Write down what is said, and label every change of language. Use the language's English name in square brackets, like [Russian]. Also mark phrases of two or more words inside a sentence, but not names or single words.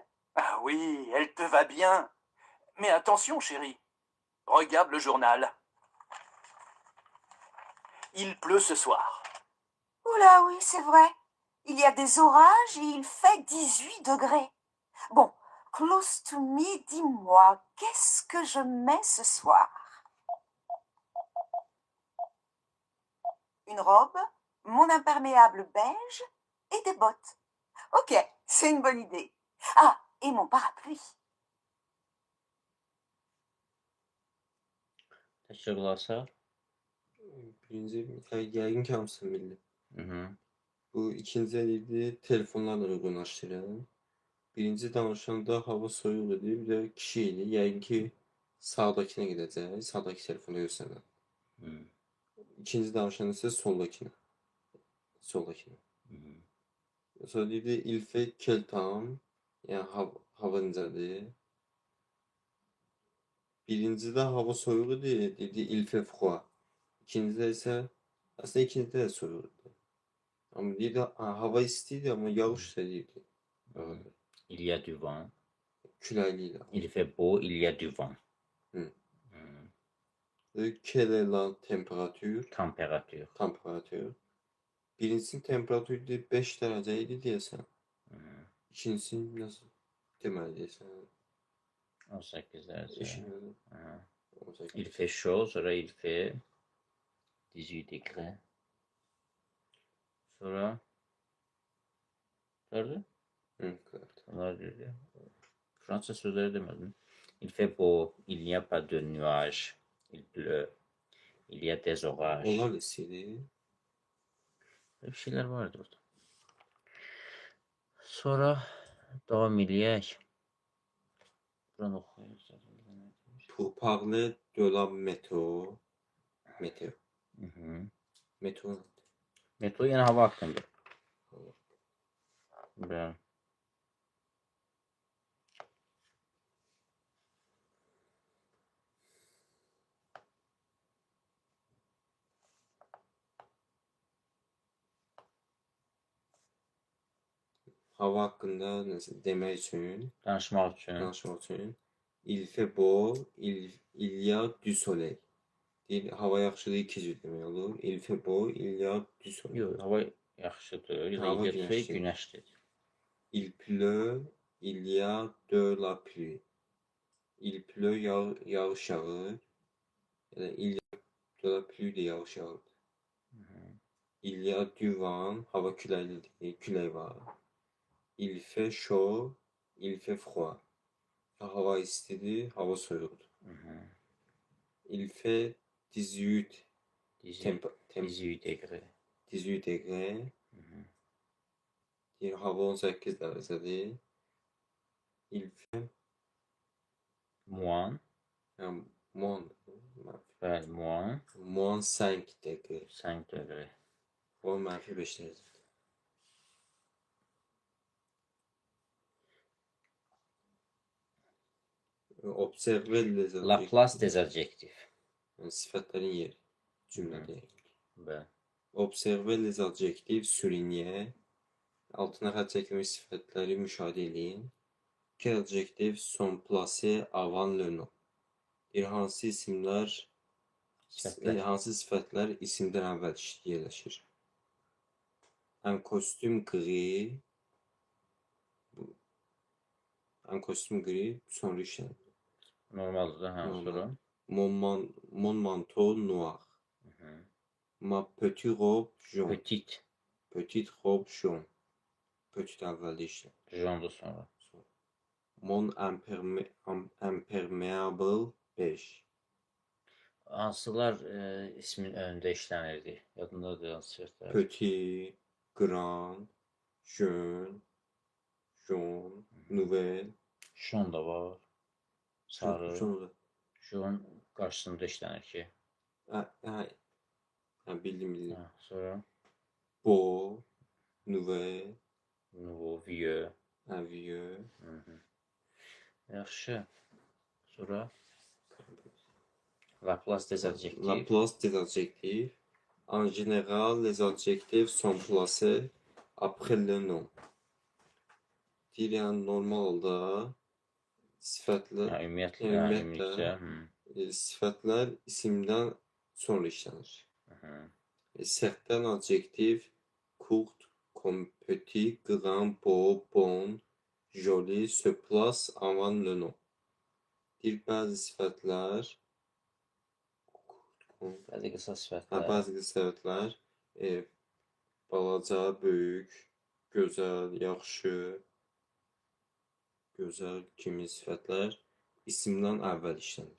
[French] Ah oui, elle te va bien. Mais attention, chérie. Regarde le journal. Il pleut ce soir. Oula, oui, c'est vrai. Il y a des orages et il fait 18 degrés. Bon, [English] close to me, [French] dis-moi, qu'est-ce que je mets ce soir? une robe, mon imperméable beige et des bottes. Ok, c'est une bonne idée. Ah, et mon parapluie. [Azerbaijani] Təkrarlasaq. Birinci yəqin ki hamısını bildim. Mhm. Bu ikinci idi telefonlarla uyğunlaşdırın. Birinci danışanda hava soyuq idi, bir də kişi idi. Yəqin ki sağdakına gedəcək, sağdakı telefonu göstərən. Mhm. İkinci danışanda isə soldakına. Soldakına. Mhm. Sonra dedi [French] il fait quel temps? [Azerbaijani] Yəni hava necədir? Birincidə hava soyuq idi, dedi [French] il fait froid. [Azerbaijani] İkincidə isə aslında ikincidə də soyuq idi. Amma dedi hava isti idi, amma yağış da deyildi. Havada. [French] Il y a du vent. [Azerbaijani] Küləkli idi. [French] Il fait beau, il y a du vent. Hı. Mhm. Quelle est la température? Température. [Azerbaijani] Temperatur. Birincisinin temperatürü 5 dərəcə idi deyəsən. Mhm. İkincisinin nasıl deməli deyəsən? 18 dərəcə. Eşitmədim. Mhm. 18. [French] Il fait chaud, sonra il fait 18 degré. [Azerbaijani] Sonra gördün? [Turkish] Hı, evet. [Azerbaijani] Onlar dedi. [Turkish] Fransa sözleri demedim. [French] Il fait beau, il n'y a pas de nuages, il pleut, il y a des orages. [Azerbaijani] Onlar da istəyir. [Turkish] Böyle bir şeyler vardı orada. [Azerbaijani] Sonra devam eləyək. Buranı oxuyaq. [French] Pour parler de la météo. Météo. Mhm. Météo. [Turkish] Metro yine hava hakkında. [Azerbaijani] Bəli. Hava haqqında nəsə demək üçün, Danışmaq üçün. danışmaq üçün il fait beau, il y a du soleil. Deyir, hava yaxşıdır, iki cür demək olur. [French] Il fait beau, il y a du soleil. [Azerbaijani] Yox, hava yaxşıdır. Ya da Hava ilgili günəşli. günəşdir. [French] Il pleut, il y a de la pluie. Il pleut, [Azerbaijani] yağış yağır. Ya da [French] il y a de la pluie [Azerbaijani] de yağış yağır. Mhm. [French] Il y a du vent, [Azerbaijani] hava küləklidir, külək var. [French] Il fait chaud, il fait froid. [Azerbaijani] Hava istidir, hava soyuqdur. Mhm. [French] Il fait 18 18 degré. 18 degré. Mhm. [Azerbaijani] Deyir, hava 18 dərəcədir. [French] Il fait Moins. [Azerbaijani] yəni, moins Bəli, moins [French] moins 5 degré. 5 degré. [Azerbaijani] O mənfi 5 dərəcədir. [French] Observer les Laplace des adjectifs. [Azerbaijani] yəni, sifətlərin yeri cümlədə. Bəli. [French] Observer les adjectifs souligner. [Azerbaijani] Altına xətt çəkilmiş sifətləri müşahidə edin. [French] Quels adjectifs sont placés avant le nom? [Azerbaijani] Deyir, hansı isimlər, Sifətlər. hansı sifətlər isimdən əvvəl yerləşir? [French] Un costume gris. Un costume gris [Azerbaijani] sonra işlənir. Normaldır da, hə, Normal. sonra. [French] Mon manteau noir. Mhm. Ma petite robe jaune. Petit. Petite robe jaune. Petit [Azerbaijani] əvvəldə işlənir. Jonda sonra. [French] Mon impermeable beige. [Azerbaijani] Hansılar ismin önündə işlənirdi? Yadındadır hansı sifətlər? [French] Petit, grand, jeune, jaune, nouvelle. [Azerbaijani] Şon da var. Sarı. Sonra Şon qarşısında işlənir ki. bildim. Hə, sonra [French] Beau, nouvelle, nouveau, vieux. vieux. [Azerbaijani] Mhm. Yaxşı. Sonra [French] Laplace des adjectifs. La place des adjectifs. En général, les adjectifs sont placés après le nom. [Azerbaijani] Deyir, yəni normalda sifətlər, Hə, ümumiyyətlə, ümumiyyətlə, ümumiyyətlə. sifətlər isimdən sonra işlənir. Mhm. [French] Certains adjectifs courts comme petit, grand, beau, bon, joli se placent avant le nom. [Azerbaijani] Deyir, bəzi sifətlər Bəzi qısa bəzi sifətlər. sifətlər Balaca, böyük, gözəl, yaxşı, gözəl kimi sifətlər isimdən əvvəl işlənir.